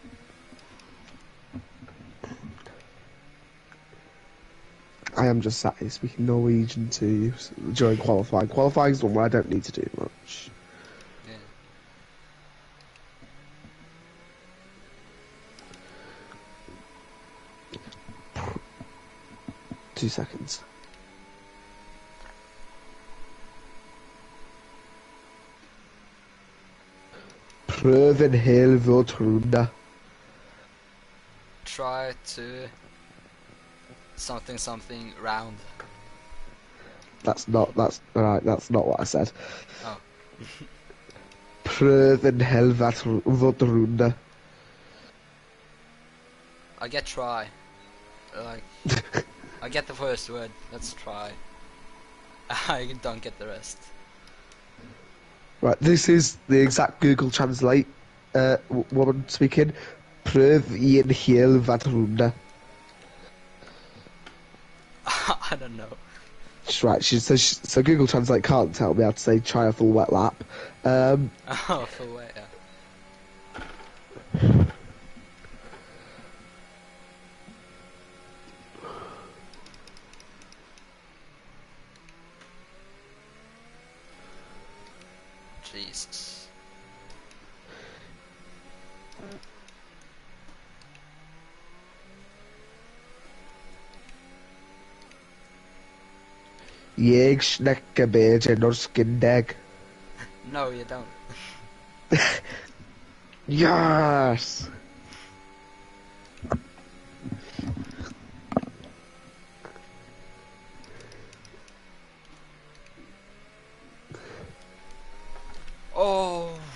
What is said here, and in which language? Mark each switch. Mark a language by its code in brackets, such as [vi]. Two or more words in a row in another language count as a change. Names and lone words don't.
[en] I am just sat here speaking Norwegian to you during qualifying. Qualifying is the one where I don't need to do much. Yeah. 2 seconds. [no] Prøven hele runde. [en] Try to something round. That's not what I said. Oh. [no] Prøven hele runde. [en] I get try. Like I get the first word. Let's try. I don't get the rest. Right, this is the exact Google Translate woman speaking. [sv] Pröv en hel vatrunda. [en] I don't know. Right, so Google Translate can't tell me how to say try a full wet lap. Oh, for wait, yeah. Jesus. [no] Jeg snakker bedre norsk enn deg. [en] No, you don't. Yes! Oh.